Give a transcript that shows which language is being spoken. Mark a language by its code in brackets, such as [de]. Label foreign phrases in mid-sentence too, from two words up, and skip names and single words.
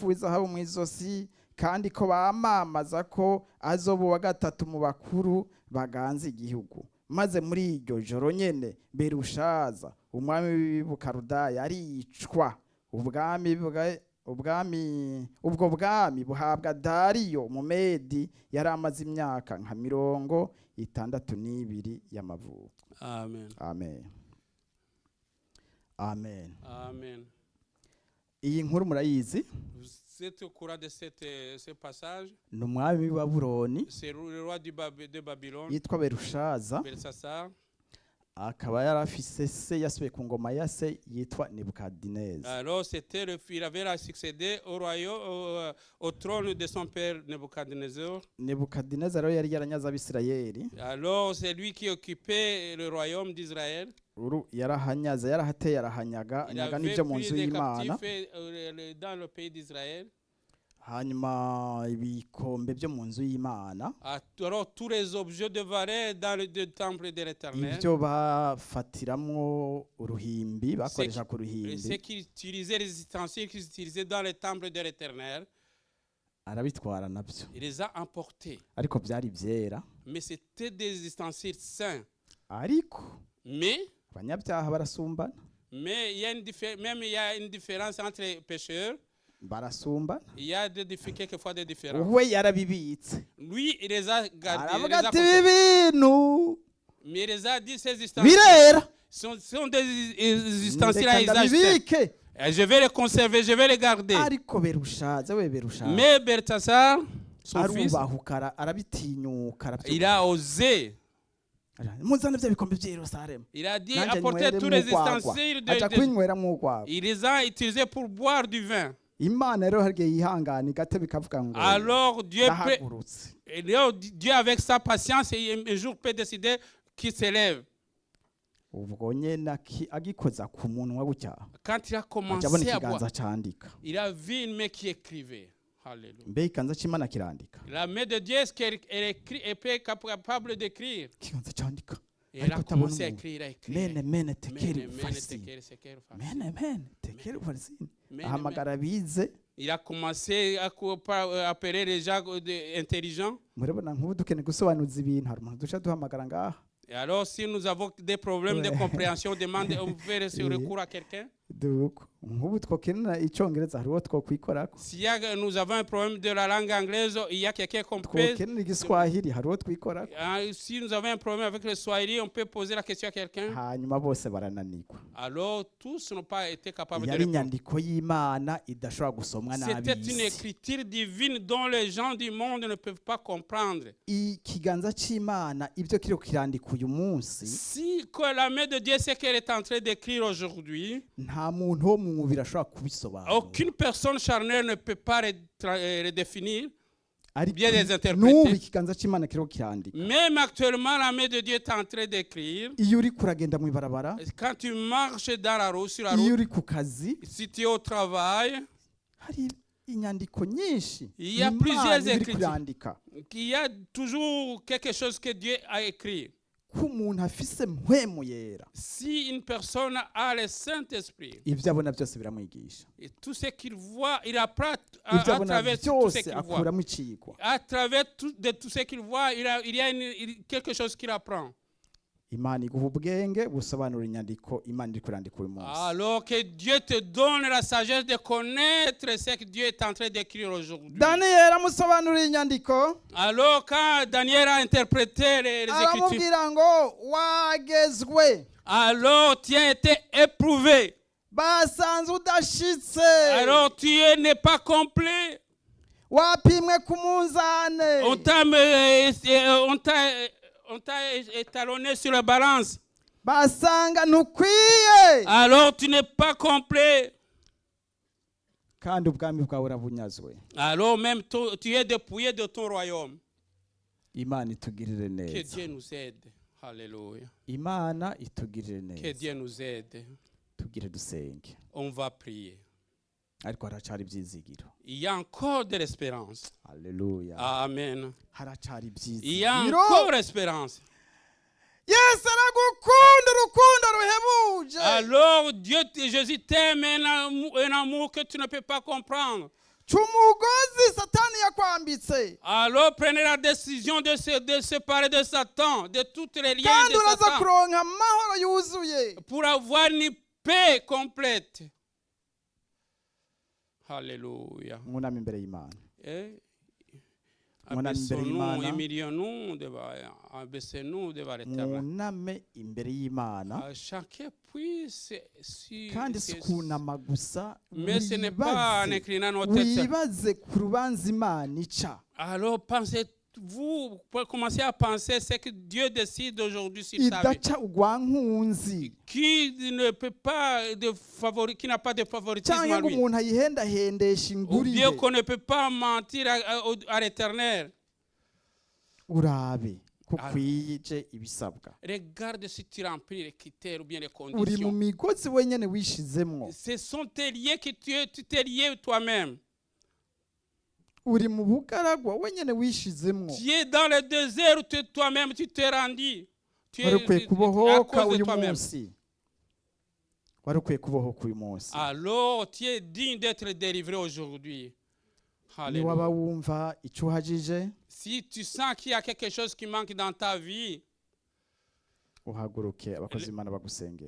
[rn] w'izahabu mu izosi kandi ko bamamaza ko azoba uwa gatatu mu bakuru baganza igihugu maze muri iryo joro nyene Berushaza umwami w'Ubukarudaya aricwa ubwo bwami buhabwa Dariyo umumedi yari amaze imyaka nka 62 y'amavuko. Amen. Amen. Amen. Amen. Iyi nkuru murayizi [fr] Vous êtes au courant de ce passage? [rn] ni umwami w'i Babuloni [fr] C'est le roi de Babylone, [rn] yitwa Berushaza [fr] Belshazzar. [rn] akaba yari afise se yasubiye ku ngoma ya se yitwa Nebukadineza. [fr] Alors il avait succédé au royaume, au trône de son père Nebuchadnezzar. [rn] Nebukadineza rero yari yaranyaze Abisirayeli. [fr] Alors c'est lui qui occupait le royaume d'Israël. [rn] Yarahanyaze yarahateye arahanyaga [fr] Il [rn] anyaga [fr] avait [rn] n'ibyo mu [fr] pris [rn] nzu [fr] des [rn] y'Imana. [fr] captifs dans le pays d'Israël. [rn] hanyuma ibikombe byo mu nzu y'Imana [fr] Alors tous les objets de valeur dans le temple de l'Éternel. [rn] ibyo bafatiramwo uruhimbi bakoresha ku [fr] Et [rn] ruhimbi [fr] ceux qui utilisaient les ustensiles qu'ils utilisaient dans le temple de l'Éternel, [rn] arabitwara nabyo [fr] il les a emportés. [rn] ariko byari byera [fr] Mais c'était des ustensiles saints. [rn] ariko [fr] Mais [rn] abanyabyaha barasumbana [fr] il y a il y a une différence entre les pécheurs. [rn] barasumbana [fr] Il y a quelquefois des différences. [rn] we yarabibitse [fr] Lui, il les a gardés. [rn] aravuga ati ibi bintu [fr] Mais il les a dit, ces ustensiles [rn] birera [fr] sont des ustensiles à [rn] ndeka [fr] usage sain. [rn] ndabibike [fr] Et je vais les conserver, je vais les garder. [rn] ariko berushaze we berushaze [fr] Mais Balthasar, son fils, [rn] arubahuka arabitinyuka [fr] il a osé. [rn] muzane bya bikombe by'i Yerusalemu [fr] Il a dit [rn] nanjye [fr] apportez tous les ustensiles [rn] aja kwinywera urwagwa [fr] il les a utilisés pour boire du vin. [rn] imana rero harya yihangana igate bikavuga ngo [fr] Alors Dieu peut, [rn] ndahagurutse [fr] et là, Dieu avec sa patience, un jour peut décider qu'il s'élève. [rn] ubwo nyene agikoza ku munwa gutya [fr] Quand il a [rn] aja abona [fr] commencé à [rn] ikiganza [fr] boire, [rn] candika [fr] il a vu une main qui écrivait. Alléluia. [rn] mbe ikiganza c'imana kirandika [fr] La main de Dieu, est-ce qu'elle écrit, elle peut être capable d'écrire? [rn] ikiganza candika [fr] Et elle a [rn] ariko atabona [fr] commencé à [rn] umuntu [fr] écrire, à écrire. [rn] mene tekeri [fr] Mene, [rn] farisini [fr] tekeri, sekeri, farisini. [rn] mene tekeri farisini [fr] Mene, [rn] ahamagara bize [fr] Il a commencé à appeler les gens intelligents. [rn] murabona nk'ubu dukeneye gusobanuza ibintu hari umuntu duca duhamagara ngaha [fr] Et alors, si nous avons des problèmes de compréhension, on fait ce recours à quelqu'un. [rn] duko nk'ubu twokenera icongereza hariho twokwikorako [fr] Si nous avons un problème de la langue anglaise, il y a quelqu'un qu'on peut. [rn] twokenera igiswahili hariho twikorako [fr] Si nous avons un problème avec le Swahili, on peut poser la question à quelqu'un. [rn] hanyuma bose barananirwa [fr] Alors, tous n'ont pas été capables de [rn] yari [fr] répondre. [rn] inyandiko y'imana idashobora gusomwa [fr] C'était une [rn] n'abisi [fr] écriture divine dont les gens du monde ne peuvent pas comprendre. [rn] ikiganza c'imana ibyo kiriko kirandika uyu munsi [fr] Si que la main de Dieu, c'est qu'elle est en train d'écrire aujourd'hui, [rn] nta muntu wo mu mubiri ashobora kubisobanura [fr] aucune personne charnelle ne peut pas redéfinir, [rn] ariko [fr] bien les [rn] n'ubu [fr] interpréter. [rn] ikiganza c'imana kiriko kirandika [fr] Même actuellement, la main de Dieu est en train d'écrire. [rn] iyo uri kuragenda mu ibarabara [fr] Quand tu marches dans la route, sur la [rn] iyo [fr] route, [rn] uri ku kazi [fr] si tu es au travail, [rn] hari inyandiko nyinshi [fr] Il y a [rn] Imana [fr] plusieurs [rn] iba iri [fr] écritures. [rn] kurandika [fr] il y a toujours quelque chose que Dieu a écrit. [rn] ko umuntu afise mpwemu yera [fr] Si une personne a le Saint-Esprit, [rn] ibyo abona byose biramwigisha [fr] et tout ce qu'il voit, il apprend [rn] ibyo [fr] à [rn] abona [fr] travers tout ce [rn] byose [fr] qu'il voit. [rn] akuramo icigwa [fr] À travers tout ce qu'il voit, il y a quelque chose qu'il apprend. [rn] imana iguha ubwenge busobanura inyandiko imana iri kurandika uyu munsi [fr] Alors que Dieu te donne la sagesse de connaître ce que Dieu est en train d'écrire aujourd'hui. [rn] daniyeli amusobanurira inyandiko [fr] Alors quand Daniel a interprété les Écritures, [rn] aramubwira ngo wagezwe [fr] alors tu as été éprouvé. [rn] basanze udashitse [fr] Alors tu n'es pas complet. [rn] wapimwe ku munzane [fr] On t'a étalonné sur la balance. [rn] basanga ntukwiye [fr] Alors tu n'es pas complet. [rn] kandi ubwami bwawe urabunyazwe [fr] Alors même tu es dépouillé de ton royaume. [rn] imana itugirire [fr] Que [rn] neza [fr] Dieu nous aide. Alléluia. [rn] imana itugirire [fr] Que [rn] neza [fr] Dieu nous aide. [rn] tugire dusenge [fr] On va prier. [rn] ariko haracari ibyizigiro [fr] Il y a encore de l'espérance. [rn] haleluya [fr] Amen. [rn] haracari [fr] Il y a [rn] ibyizigiro [fr] encore espérance. [rn] yesu aragukunda urukundo ruhebuje [fr] Alors Jésus t'aime un amour que tu ne peux pas comprendre. [rn] umugozi satani yakwambitse [fr] Alors prenez la décision de se séparer de Satan, de toutes les liens [rn] kandi [fr] de [rn] uraza [fr] Satan, [rn] kuronka amahoro yuzuye [fr] pour avoir une paix complète. Alléluia. [rn] mwuname imbere y'imana [fr] Et [rn] Mwuname imbere [fr] abaissons-nous, [rn] y'Imana. [fr] humilions-nous abaissez-nous devant l'Éternel. [rn] mwuname imbere y'imana [fr] Chacun puisse [rn] kandi si kunama gusa [fr] mais ce n'est pas en inclinant nos têtes. [rn] wibaze ku rubanza imana ica [fr] Alors vous pouvez commencer à penser ce que Dieu décide aujourd'hui sur ta vie. [rn] idaca ugwankunzi [fr] Qui ne peut pas qui n'a pas de favoritisme [rn] cyangwa [fr] à [rn] ngo [fr] lui. [rn] umuntu ayihendahendesha [fr] Ou [rn] ingurire [fr] bien qu'on ne peut pas mentir à l'Éternel. [rn] urabe ko kwije ibisabwa [fr] Regarde si tu remplis les critères ou bien les [rn] uri mu [fr] conditions. [rn] migozi wenyene wishizemwo [fr] Ce sont tes liens que tu t'es lié toi-même. [rn] uri mu bugaragwa wenyine wishizemwo [fr] Tu es dans le désert où toi-même tu t'es rendu. Tu [rn] wari ukwiye [fr] es à [rn] kubohoka [fr] cause de [rn] uyu [fr] toi-même. [rn] munsi wari ukwiye kubohoka uyu munsi [fr] Alors tu es digne d'être délivré aujourd'hui. [rn] ni waba [fr] Alléluia. [rn] wumva icyo uhagije [fr] Si tu sens qu'il y a quelque chose qui manque dans ta vie, [rn] uhaguruke abakozi b'Imana bagusengere